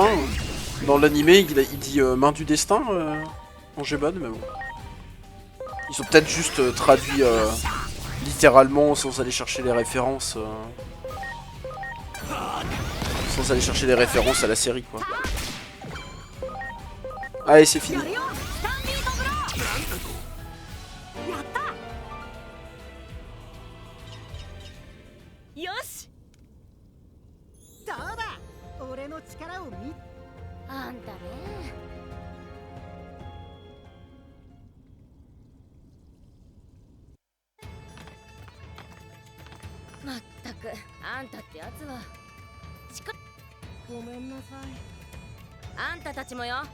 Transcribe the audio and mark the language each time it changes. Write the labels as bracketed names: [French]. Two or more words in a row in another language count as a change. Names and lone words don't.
[French] Dans l'animé, il dit main du destin en Gmon, mais bon. Ils ont peut-être juste traduit littéralement sans aller chercher les références. Sans aller chercher les références à la série, quoi. Allez, c'est fini. [Japanese] よしどうだ俺の力を見あんたねまったくあんたってやつはごめんなさいあんたたちもよ